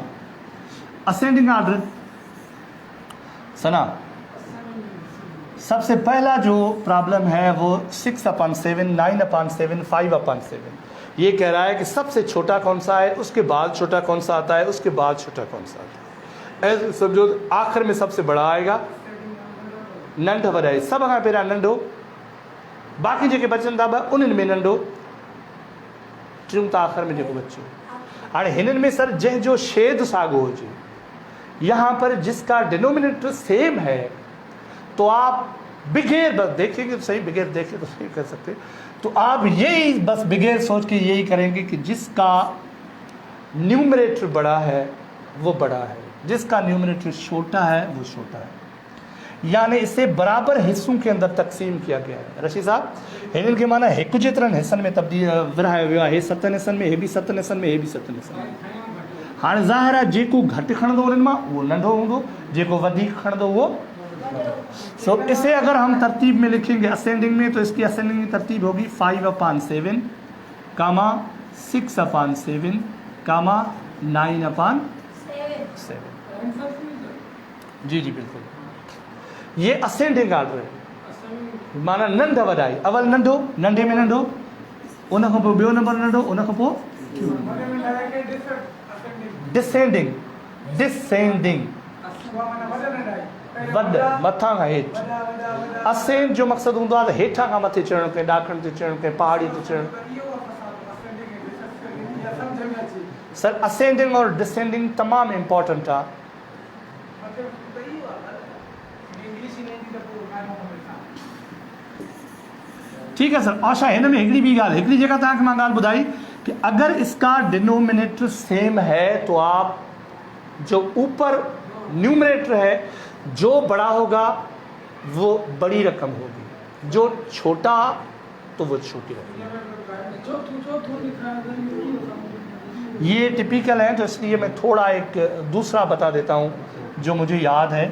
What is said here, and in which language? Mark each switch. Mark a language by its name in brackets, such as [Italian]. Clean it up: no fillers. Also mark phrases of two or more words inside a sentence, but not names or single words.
[English] ascending order [Urdu] ثنا، سب سے پہلا جو پرابلم ہے وہ 6/7، 9/7، 5/7. یہ کہہ رہا ہے کہ سب سے چھوٹا کون سا ہے، اس کے بعد چھوٹا کون سا آتا ہے، اس کے بعد چھوٹا کون سا آتا ہے. ایسے سب جو آخر میں سب سے بڑا آئے گا [Sindhi] नंढ वधाए, सब खां पहिरियां नंढो, बाक़ी जेके बचनि था ॿ उन्हनि में नंढो, टियों त आख़िर में जेको बचो। हाणे हिननि में सर जंहिंजो छेद साॻियो हुजे, [Urdu] یہاں پر جس کا [English] denominator same [Urdu] ہے، تو آپ بغیر بس دیکھیں گے تو صحیح، بغیر دیکھے تو نہیں کر سکتے، تو آپ یہی بس بغیر سوچ کے یہی کریں گے کہ جس کا نیومریٹر بڑا ہے وہ بڑا ہے، جس کا نیومریٹر چھوٹا ہے وہ چھوٹا ہے، یعنی اسے برابر حصوں کے اندر تقسیم کیا گیا ہے. [Sindhi] रशीद साहब, हिननि खे माना हिकु जेतिरनि हिस्सनि में तब्दील विरहायो वियो आहे, हे 7 हिस्सनि में, हे बि 7 हिस्सनि में, हे बि 7 हिस्सनि में। हाणे ज़ाहिर आहे जेको घटि खणंदो उन्हनि मां उहो नंढो हूंदो, जेको वधीक खणंदो उहो। [Urdu] سو اسے اگر ہم ترتیب میں لکھیں گے اسینڈنگ میں، تو اس کی اسینڈنگ کی ترتیب ہوگی 5/7، 6/7، 9/7. جی جی بالکل، یہ [English] ascending order [Urdu] है, [Sindhi] माना नंढ वधाई, अवल नंढो, नंढे में नंढो, उन खां पोइ ॿियो नंबर नंढो, उन खां पोइ [English] descending, descending [Sindhi] वॾ मथां खां हेठि। असेंड जो मक़सदु हूंदो आहे त हेठां खां मथे चढ़णु, कंहिं ॾाकण ते चढ़णु, कंहिं पहाड़ी ते चढ़णु। सर असेंडिंग और डिसेंडिंग तमामु इम्पोर्टेंट आहे। [Urdu] ٹھیک ہے سر. [Sindhi] आशा हिन में हिकिड़ी ॿी ॻाल्हि, हिकिड़ी जेका तव्हांखे मां ॻाल्हि ॿुधाई [Urdu] کہ اگر اس کا [English] denominator same [Urdu] ہے تو آپ جو اوپر نیومریٹر ہے جو بڑا ہوگا وہ بڑی رقم ہوگی، جو چھوٹا تو وہ چھوٹی رقم. یہ ٹپیکل ہے، تو اس لیے میں تھوڑا ایک دوسرا بتا دیتا ہوں جو مجھے یاد ہے.